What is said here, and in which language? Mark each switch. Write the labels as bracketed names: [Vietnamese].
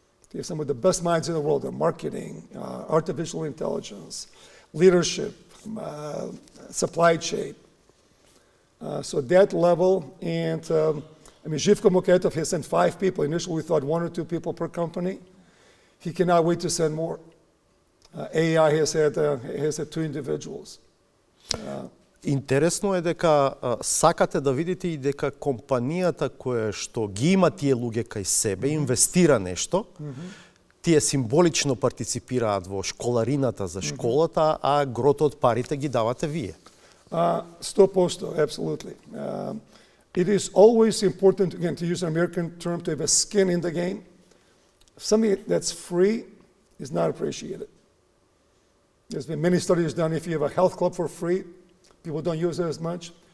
[English] They have some of the best minds in the world in marketing, artificial intelligence, leadership, supply chain. So that level, and Zhivko Mukhetov has sent 5 people. Initially we thought 1 or 2 people per company. He cannot wait to send more. AI has had 2 individuals. [Macedonian] Интересно е дека сакате да видите и дека компанијата која што ги има тие луѓе кај себе, инвестира нешто, тие символично партиципираат во школарината за школата, а грото од парите ги давате вие. [English] 100%, absolutely. It is always important, again, to use an American term, to have a skin in the game. Something that's free is not appreciated. There's been many studies done. If you have a health club for free, people don't use it as much.